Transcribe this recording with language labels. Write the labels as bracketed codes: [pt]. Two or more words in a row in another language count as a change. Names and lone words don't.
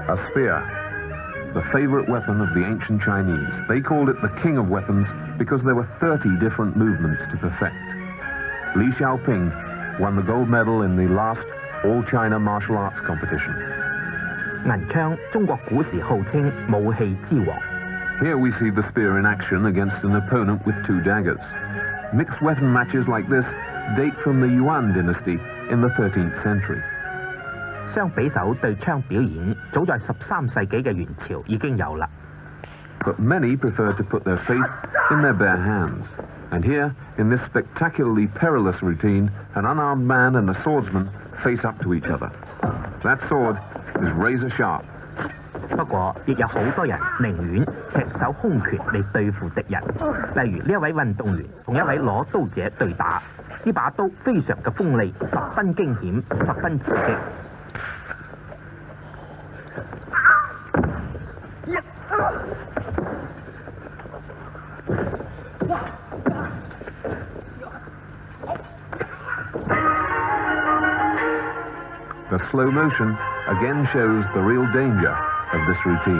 [en] spear, the favorite weapon of the ancient Chinese. They called it the king of weapons because there were 30 different movements to perfect. Li Xiaoping won the gold medal in the last all-China martial arts competition. [yue] 銀槍中國古時號稱武器之王。 [en] Here we see the spear in action against an opponent with 2 daggers. Mixed weapon matches like this date from the Yuan dynasty in the 13th century. [yue] 雙比手對槍表演早在13世紀嘅元朝已經有啦。 [en] But many prefer to put their faith in their bare hands. And here, in this spectacularly perilous routine, an unarmed man and a swordsman face up to each other. That sword is razor sharp. [yue] 不過，亦有好多人寧願赤手空拳嚟對付敵人。例如呢一位運動員同一位攞刀者對打，呢把刀非常嘅鋒利，十分驚險，十分刺激。 [en] The slow motion again shows the real danger of this routine.